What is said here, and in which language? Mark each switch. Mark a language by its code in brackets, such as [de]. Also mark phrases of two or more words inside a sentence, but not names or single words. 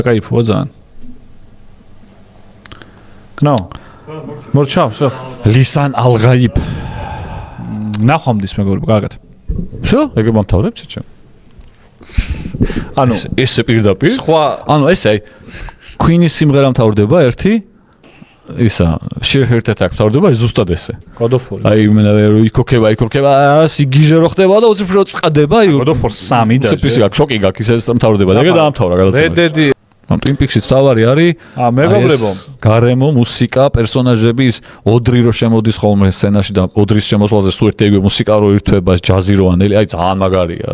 [ka] кайфово ძალიან. [de] Genau. Morchau, so. [ka] Lisan Al-Ghaib. ნახვამდის მეგობრებო, კარგად. Всё, ეგრე მომთავრებ შეჩემ. ანუ ესე პირდაპირ. სხვა ანუ ესე Queen-ის სიმღერა მთავრდება ერთი ისა Sheer Heart Attack მთავრდება ზუსტად ესე. God of War. აი მე იქოქება, სიგიჟე რო ხდება და უცებ რო წყდება, God of War 3 და უცებ ისე შოკი გაქვს, ისე მთავრდება და ეგრე დაამთავრა გადაცემა. Red Dead ამ Twin Peaks-ის თავარი არის მეგობრებო, გარემო, მუსიკა, პერსონაჟები ის ოდრი რო შემოდის ხოლმე სცენაში და ოდრის შემოსვლაზე სულ ერთი მუსიკა რო ირთვება, ჯაზი რო ანელი, აი ძალიან მაგარია.